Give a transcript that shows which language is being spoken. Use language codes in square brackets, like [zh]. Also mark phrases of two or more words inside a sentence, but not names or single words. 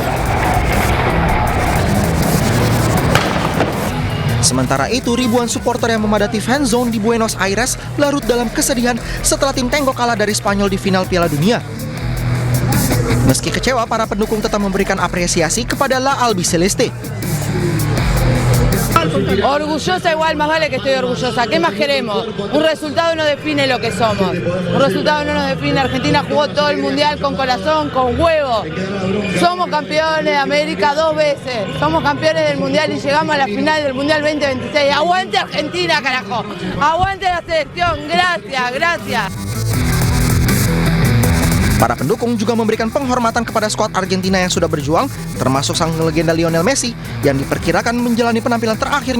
[id] Sementara itu, ribuan supporter yang memadati [en] fan zone [id] di Buenos Aires larut dalam kesedihan setelah tim Tengo kalah dari Spanyol di final Piala Dunia. Meski kecewa, para pendukung tetap memberikan apresiasi kepada La Albiceleste. [es] Orgullosa igual, más vale que estoy orgullosa. ¿Qué más queremos? Un resultado no define lo que somos. Un resultado no nos define. Argentina jugó todo el mundial con corazón, con huevo. Somos campeones de América 2 veces. Somos campeones del mundial y llegamos a la final del mundial 2026. ¡Aguante Argentina, carajo! ¡Aguante la selección! Gracias, gracias. [id] Para pendukung juga memberikan penghormatan kepada skuad Argentina yang sudah berjuang, termasuk sang legenda Lionel Messi yang diperkirakan menjalani penampilan terakhirnya